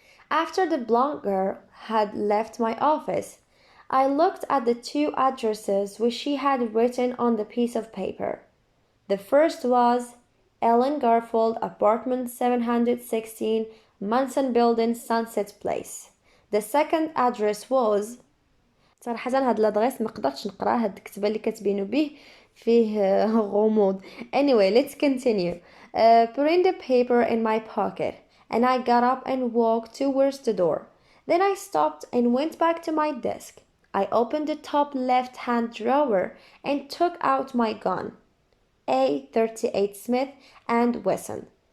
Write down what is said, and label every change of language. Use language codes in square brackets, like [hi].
[en] After the blonde girl had left my office, I looked at the 2 addresses which she had written on the piece of paper. The first was Ellen Garfield, apartment 716, Manson Building, Sunset Place. The second address was [ar] صراحة هاد الادريس ما قدرتش نقراه، هاد الكتابة اللي كاتبينو به فيه غموض. [en] Anyway, let's continue. Putting the paper in my pocket, and I got up and walked towards the door. Then I stopped and went back to my desk. I opened the top left-hand drawer and took out my gun, A38 Smith & Wesson.